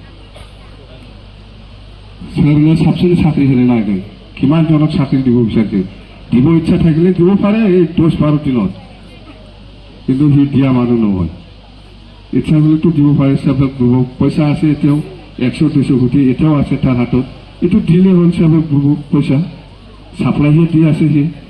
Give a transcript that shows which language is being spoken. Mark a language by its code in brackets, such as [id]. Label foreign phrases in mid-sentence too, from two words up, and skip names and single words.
[brx] सोरनो साबसिन साख्रि होनो नागिरदों किमान जनक साख्रि [as] দিব বিচাৰিছে দিব ইচ্ছা থাকিলে দিব পাৰে এই 10-12 দিনত কিন্তু সি দিয়া মানুহ নহয় ইচ্ছা হলেতো দিব পাৰে [en] self help [as] গ্ৰুপক পইচা আছে এতিয়াও 100-200 কোটি এতিয়াও আছে তাৰ হাতত এইটো দিলে হ'ল [en] self help [as] গ্ৰুপক পইচা সাপ্লাইহে দি আছে সি